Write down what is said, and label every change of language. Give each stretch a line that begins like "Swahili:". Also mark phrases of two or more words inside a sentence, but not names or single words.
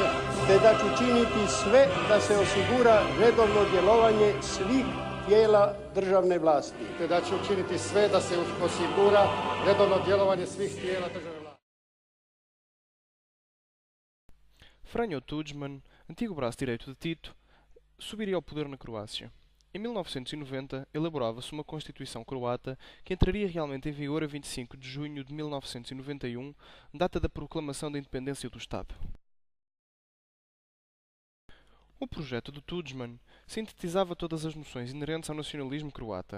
Croatian: te da ću činiti sve da se osigura redovno djelovanje svih tijela državne vlasti. te da ću učiniti sve da se osigura redovno djelovanje svih tijela državne vlasti.
Portuguese: Franjo Tudjman, antigo braço direito de Tito, subiria ao poder na Croácia. Em 1990, elaborava-se uma Constituição croata que entraria realmente em vigor a 25 de junho de 1991, data da proclamação da independência do Estado. O projeto de Tudjman sintetizava todas as noções inerentes ao nacionalismo croata.